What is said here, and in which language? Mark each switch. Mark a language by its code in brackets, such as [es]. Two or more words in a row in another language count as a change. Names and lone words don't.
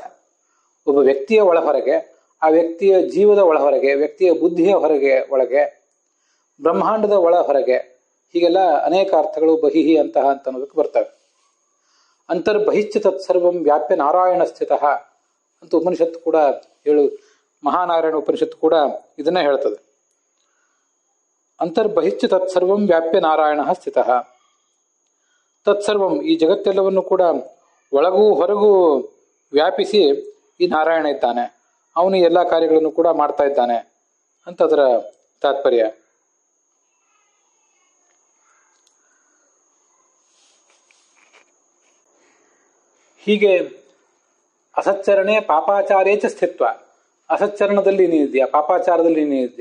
[kn] ಒಬ್ಬ ವ್ಯಕ್ತಿಯ ಒಳ ಹೊರಗೆ, ಆ ವ್ಯಕ್ತಿಯ ಜೀವದ ಒಳ ಹೊರಗೆ, ವ್ಯಕ್ತಿಯ ಬುದ್ಧಿಯ ಹೊರಗೆ, ಒಳಗೆ, ಬ್ರಹ್ಮಾಂಡದ ಒಳ ಹೊರಗೆ, ಹೀಗೆಲ್ಲ ಅನೇಕ ಅರ್ಥಗಳು ಬಹಿಹಿ ಅಂತಹ ಅಂತ ಅನ್ನೋದಕ್ಕೆ ಬರ್ತವೆ. [sa] ಅಂತರ್ಬಹಿಶ್ಚ ತತ್ಸರ್ವಂ ವ್ಯಾಪ್ಯ ನಾರಾಯಣ ಸ್ಥಿತಃ [kn] ಅಂತ ಉಪನಿಷತ್ತು ಕೂಡ ಮಹಾನಾರಾಯಣ ಉಪನಿಷತ್ತು ಕೂಡ ಇದನ್ನೇ ಹೇಳ್ತದೆ. [sa] ಅಂತರ್ಬಹಿಶ್ಚ ತತ್ಸರ್ವಂ ವ್ಯಾಪ್ಯ ನಾರಾಯಣ ಸ್ಥಿತಃ. ತತ್ಸರ್ವಂ, [kn] ಈ ಜಗತ್ತೆಲ್ಲವನ್ನು ಕೂಡ ಒಳಗೂ ಹೊರಗೂ ವ್ಯಾಪಿಸಿ ಈ ನಾರಾಯಣ ಇದ್ದಾನೆ, ಅವನು ಎಲ್ಲ ಕಾರ್ಯಗಳನ್ನು ಕೂಡ ಮಾಡ್ತಾ ಇದ್ದಾನೆ ಅಂತ ಅದರ ತಾತ್ಪರ್ಯ. ಹೀಗೆ [sa] ಅಸಚ್ಚರಣೆ ಪಾಪಾಚಾರೇಚ ಸ್ಥಿತ್ವ, [kn] ಅಸಚ್ಚರಣದಲ್ಲಿ ನೀನಿದ್ಯಾ, ಪಾಪಾಚಾರದಲ್ಲಿ ನೀನಿದ್ದೆ.